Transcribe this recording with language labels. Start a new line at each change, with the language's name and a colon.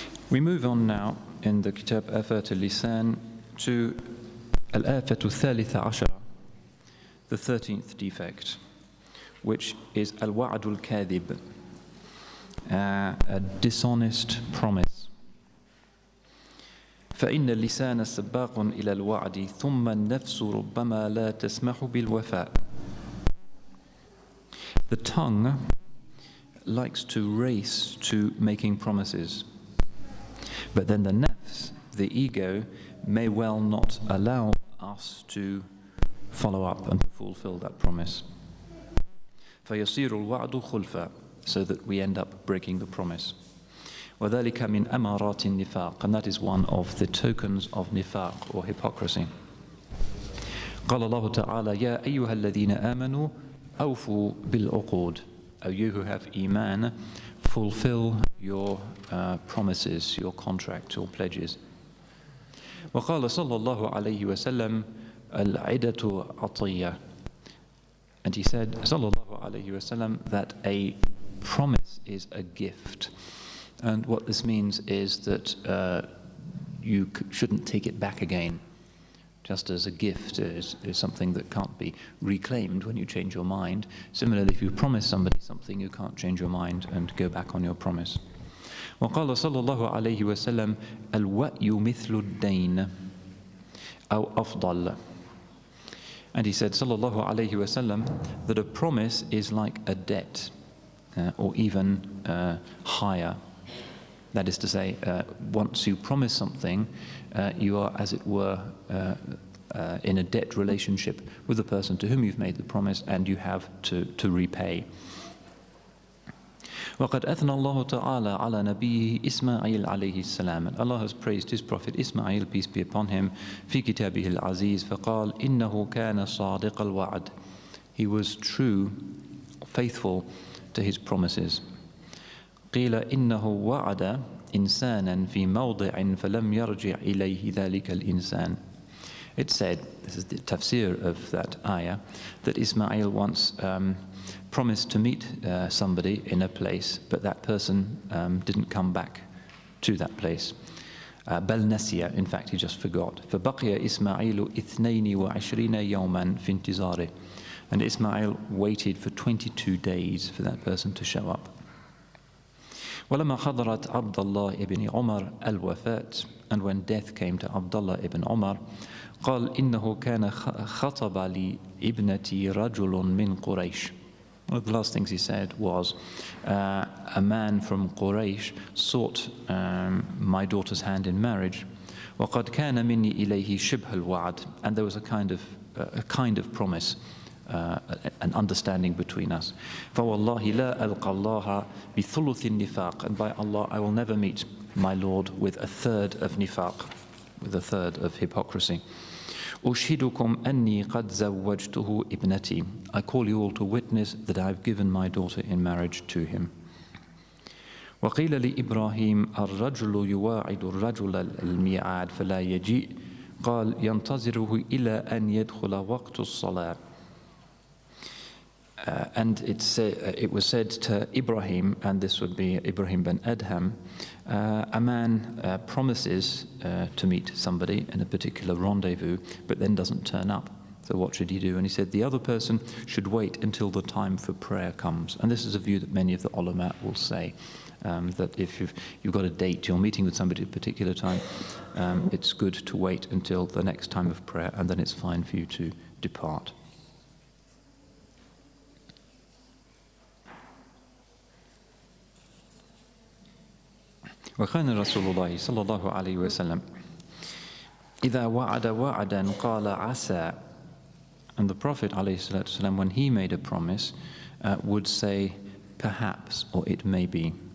English: We move on now in the Kitab Afat al-Lisan to Al-Afat al-Thalitha Ashara, the 13th defect, which is Al-Wa'ad al-Kadhib, a dishonest promise.
Arabic: فإن اللسان سباق إلى الوعد ثم النفس ربما لا تسمح بالوفاء.
English: The tongue likes to race to making promises, but then the nafs, the ego, may well not allow us to follow up and to fulfill that promise.
Arabic: فَيَصِيرُ الْوَعْدُ خُلْفًا,
English: so that we end up breaking the promise.
Arabic: وَذَلِكَ مِنْ أَمَارَاتِ النِّفَاقِ,
English: and that is one of the tokens of nifaq or hypocrisy.
Arabic: قال الله تعالى يا أيها الذين آمنوا أوفوا بالعقود.
English: O you who have iman, fulfill your promises, your contracts, your pledges.
Arabic: وقال صلى الله عليه وسلم العدة عطية.
English: And he said,
Arabic: صلى الله عليه وسلم,
English: that a promise is a gift. And what this means is that you shouldn't take it back again. Just as a gift is something that can't be reclaimed when you change your mind. Similarly, if you promise somebody something, you can't change your mind and go back on your promise.
Arabic: وقال صلى الله عليه وسلم الوأي مثل الدين أو أفضل.
English: And he said,
Arabic: صلى الله عليه وسلم,
English: that a promise is like a debt, or even higher. That is to say, once you promise something, you are, as it were, in a debt relationship with the person to whom you've made the promise, and you have to repay.
Arabic: وَقَدْ أَثْنَى اللَّهُ تَعَالَى عَلَى نَبِيِّهِ إِسْمَاعِيلَ عَلَيْهِ السَّلَامِ.
English: And Allah has praised His Prophet Ismail, peace be upon him,
Arabic: فِي كِتَابِهِ الْعَزِيزِ فَقَالَ إِنَّهُ كَانَ صَادِقَ الْوَعْدِ.
English: He was true, faithful to his promises.
Arabic: قِيلَ إِنَّهُ وَعَدَ إِنسَانًا فِي مَوْضِعٍ فَلَمْ يَرْجِعْ إِلَيْهِ ذَلِكَ الْإِنسَانِ.
English: It said, this is the tafsir of that ayah, that Ismail once promised to meet somebody in a place, but that person didn't come back to that place.
Arabic: بل نسي,
English: in fact he just forgot.
Arabic: فبقي إسماعيل 22 يوما في انتظاره.
English: And Ismail waited for 22 days for that person to show up.
Arabic: ولما حضرت عبد الله ibn Umar الوفاة,
English: and when death came to Abdullah ibn Umar,
Arabic: قال إنه كان خطب لابنتي رجل من قريش.
English: One of the last things he said was, a man from Quraysh sought my daughter's hand in marriage.
Arabic: وقد كان مني إليه شبه الوعد,
English: and there was a kind of promise, an understanding between us.
Arabic: فوالله لا ألقى الله بثلث النفاق,
English: and by Allah I will never meet my Lord with a third of nifaq, with a third of hypocrisy.
Arabic: أشهدكم أني قد زوجته ابنتي.
English: I call you all to witness that I have given my daughter in marriage to him.
Arabic: وقيل لإبراهيم الرجل يواعد الرجل الميعاد فلا يجيء قال ينتظره إلى أن يدخل وقت الصلاة.
English: And it was said to Ibrahim, and this would be Ibrahim ben Adham, a man promises to meet somebody in a particular rendezvous, but then doesn't turn up So what should he do? And he said the other person should wait until the time for prayer comes. And this is a view that many of the ulama will say, that if you've got a date, you're meeting with somebody at a particular time, it's good to wait until the next time of prayer, and then it's fine for you to depart.
Arabic: وكان رسول الله صلى الله عليه وسلم إذا وعد وعدا قال عسى.
English: And the Prophet ﷺ, when he made a promise, would say perhaps, or it may be.